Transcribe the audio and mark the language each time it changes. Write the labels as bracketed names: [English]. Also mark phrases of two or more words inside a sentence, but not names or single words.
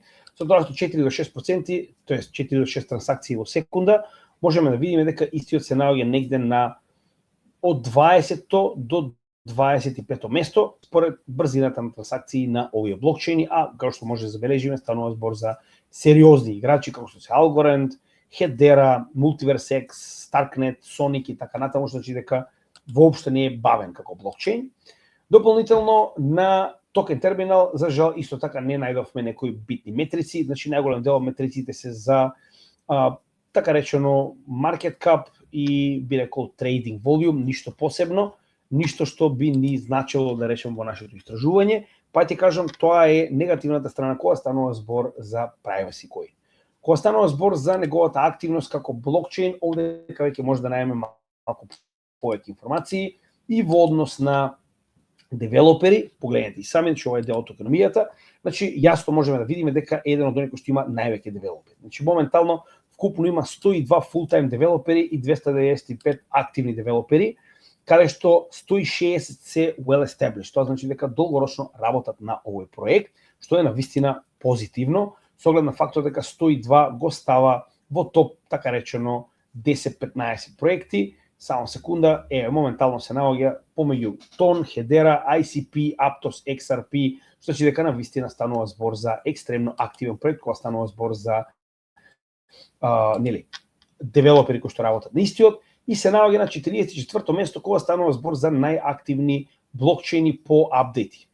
[Macedonian] Со тоа што 4 до 6%, тоест 4 до 6 трансакции во секунда, можеме да видиме дека истиот се наоѓа негде на од 20 до 25 место според брзината на трансакции на овие блокчейни, а како што може да забележиме станува збор за сериозни играчи како што се Algorand, Hedera, Multiverse X, Starknet, Sonic и така натаму, што значи дека воопшто не е бавен како блокчейн. Дополнително на токен терминал, за жал, исто така не најдовме некои битни метрици, значи најголем дел од метриците се за така речено [English] market cap [Macedonian] и би рекол [English] trading volume, [Macedonian] ништо посебно, ништо што би ни значило да речем во нашето истражување, па ти кажам тоа е негативната страна кога станува збор за [English] privacy coin. [Macedonian] Кога станува збор за неговата активност како блокчейн, овдека веќе може да најдеме малку повеќе информации и во однос на девелопери, погледнете и сами, че ова е дел од економијата, значи јасно можеме да видиме дека е еден од оние кои што има највеќе девелопери. Значи моментално вкупно има 102 full-time девелопери и 295 активни девелопери, каде што 160 се [English] well established. [Macedonian] Тоа значи дека долгорочно работат на овој проект, што е навистина позитивно, со оглед на фактот дека 102 го става во топ, така речено, 10-15 проекти. Само секунда, моментално се наоѓа помеѓу Ton, Hedera, ICP, Aptos, XRP, што значи дека навистина станува збор за екстремно активен проект, кога станува збор за девелопери кои што работат на истиот, и се наоѓа на 44-то место кога станува збор за најактивни блокчейни по апдејти.